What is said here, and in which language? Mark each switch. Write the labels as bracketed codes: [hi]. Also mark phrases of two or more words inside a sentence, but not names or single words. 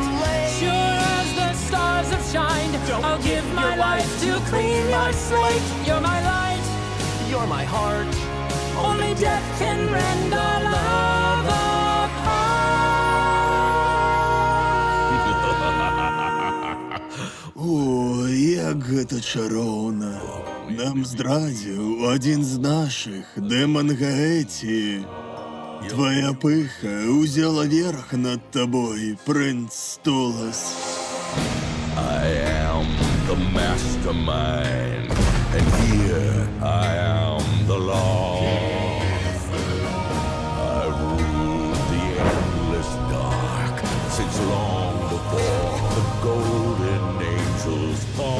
[en] Sure as the stars have shined, I'll give my life to clean your slate. You're my light, you're my heart. Only death can rend our love apart. [be] О, як гэта чароўна. Нам здрадзіў адзін з нашых, дэман Гаэці. Твоя пыха узяла верх над табой, прынц Столас. [en] I am the mastermind, and here I am the law. I rule the endless dark since long before the golden angels fall.